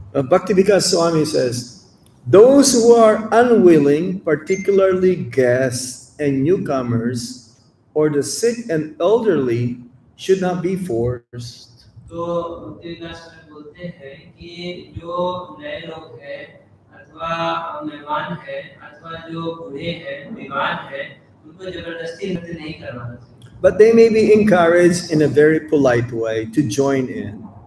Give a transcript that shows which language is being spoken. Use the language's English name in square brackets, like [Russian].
[English] Bhakti Vikas Swami says, those who are unwilling, particularly guests and newcomers, or the sick and elderly, should not be forced. [Hindi] तो भक्ति विकास में बोलते हैं कि जो नए लोग हैं अथवा मेहमान हैं अथवा जो बूढ़े हैं बीमार हैं उनको जबरदस्ती नृत्य नहीं करवाना चाहिए। [English] But they may be encouraged in a very polite way to join in.